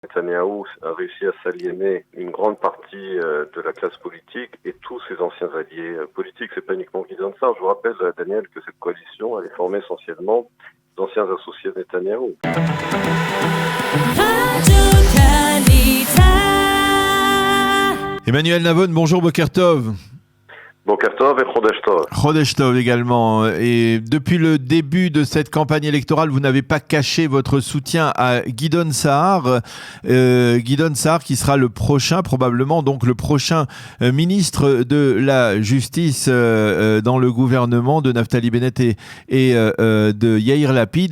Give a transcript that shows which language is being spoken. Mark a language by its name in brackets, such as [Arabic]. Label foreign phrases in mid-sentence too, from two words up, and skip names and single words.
[French] Netanyahou a réussi à s'aliéner une grande partie de la classe politique et tous ses anciens alliés politiques. C'est pas uniquement Gideon Sa'ar. Je vous rappelle, Daniel, que cette coalition elle est formée essentiellement d'anciens associés de Netanyahou. Emmanuel Navon, bonjour, [Hebrew] בוקר טוב. בוקר טוב et חודש טוב. חודש טוב également. [French] Et depuis le début de cette campagne électorale, vous n'avez pas caché votre soutien à Gideon Sa'ar. Gideon Sa'ar qui sera le prochain, probablement donc le prochain ministre de la Justice dans le gouvernement de Naftali Bennett et de Yair Lapid.